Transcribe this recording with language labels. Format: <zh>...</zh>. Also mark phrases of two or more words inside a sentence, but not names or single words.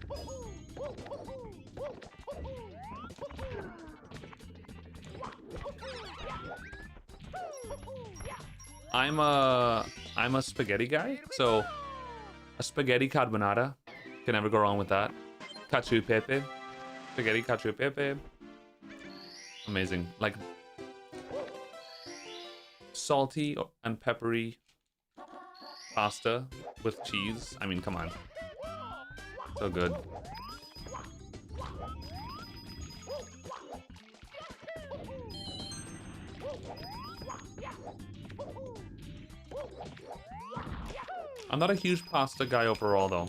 <en>I'm a spaghetti guy, so a spaghetti carbonara, can never go wrong with that. Cacio e pepe, spaghetti cacio e pepe, Amazing. Like salty and peppery pasta with cheese. I mean, come on. So good. I'm not a huge pasta guy overall though.</en>